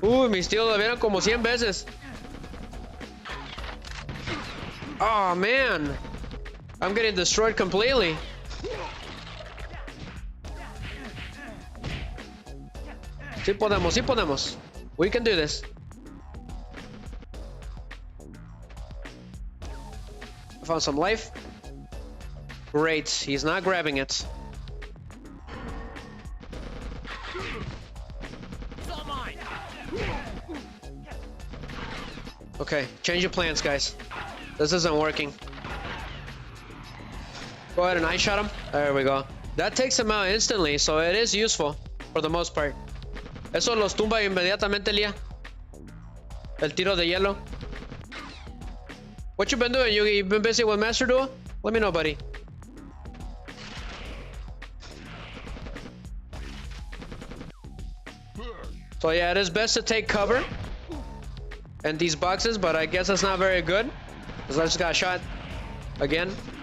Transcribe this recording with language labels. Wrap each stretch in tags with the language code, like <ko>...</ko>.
<es>Mis tíos lo vieron como 100 veces.</es> <en>Oh, man. I'm getting destroyed completely.</en> <es>Sí podemos, sí podemos.</es> <en>We can do this. I found some life. Great, he's not grabbing it. Okay, change your plans, guys. This isn't working. Go ahead and eye shot him. There we go. That takes him out instantly, so it is useful for the most part.</en> <es>Eso los tumba inmediatamente, Lia. El tiro de hielo.</es> <en>What you been doing, Yugi? You been busy with Master Duel? Let me know, buddy. So yeah, it is best to take cover in these boxes, but I guess that's not very good, because I just got shot again.</en>